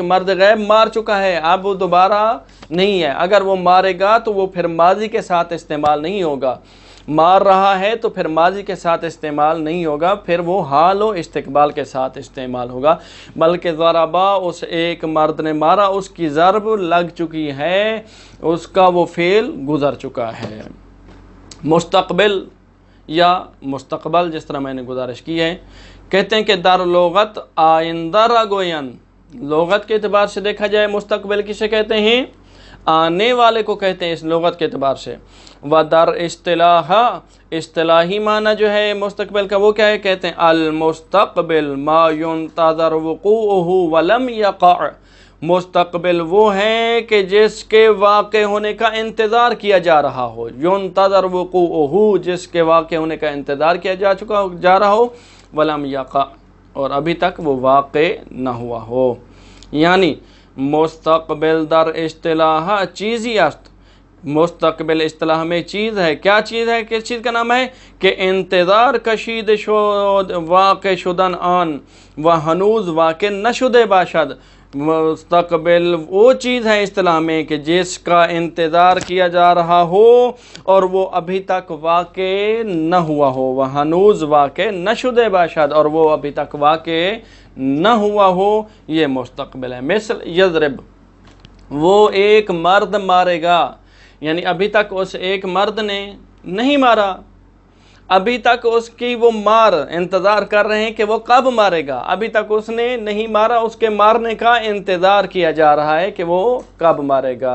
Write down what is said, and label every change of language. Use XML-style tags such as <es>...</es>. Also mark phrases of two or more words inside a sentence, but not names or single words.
<ur>مرد غائب مار چکا ہے، اب وہ دوبارہ نہیں ہے، اگر وہ مارے گا تو وہ پھر ماضی کے ساتھ استعمال نہیں ہوگا، مار رہا ہے تو پھر ماضی کے ساتھ استعمال نہیں ہوگا، پھر وہ حال و استقبال کے ساتھ استعمال ہوگا، بلکہ ضربا اس ایک مرد نے مارا، اس کی ضرب لگ چکی ہے، اس کا وہ فعل گزر چکا ہے۔ مستقبل یا مستقبل، جس طرح میں نے گزارش کی ہے، کہتے ہیں کہ</ur> <fa>در لغت آئندہ را گوین،</fa> <ur>لغت کے اعتبار سے دیکھا جائے مستقبل کسے کہتے ہیں؟ آنے والے کو کہتے ہیں اس لغت کے اعتبار سے۔</ur> <fa>و در اصطلاح،</fa> <ur>اصطلاحی معنی جو ہے مستقبل کا وہ کیا ہے؟ کہتے ہیں</ur> <ar>المستقبل ما ينتظر وقوعه ولم يقع،</ar> <ur>مستقبل وہ ہے کہ جس کے واقع ہونے کا انتظار کیا جا رہا ہو،</ur> <ar>ينتظر وقوعه</ar> <ur>جس کے واقع ہونے کا انتظار کیا جا رہا ہو،</ur> <ar>ولم يقع</ar> <ur>اور ابھی تک وہ واقع نہ ہوا ہو۔</ur> <fa>یعنی مستقبل در اصطلاح چیزی است،</fa> <ur>مستقبل اصطلاح میں چیز ہے، کیا چیز ہے؟ کس چیز کا نام ہے؟</ur> <fa>کہ انتظار کشید شد واقع شدن آن و ہنوز واقع نشدے باشد،</fa> <ur>مستقبل وہ چیز ہے اصطلاح میں کہ جس کا انتظار کیا جا رہا ہو اور وہ ابھی تک واقع نہ ہوا ہو، وہ</ur> <fa>ہنوز واقع نشدے باشد،</fa> <ur>اور وہ ابھی تک واقع نہ ہوا ہو، یہ مستقبل ہے۔ مثل یضرب، وہ ایک مرد مارے گا، یعنی ابھی تک اس ایک مرد نے نہیں مارا، ابھی تک اس کی وہ مار انتظار کر رہے ہیں کہ وہ کب مارے گا، ابھی تک اس نے نہیں مارا، اس کے مارنے کا انتظار کیا جا رہا ہے کہ وہ کب مارے گا۔</ur>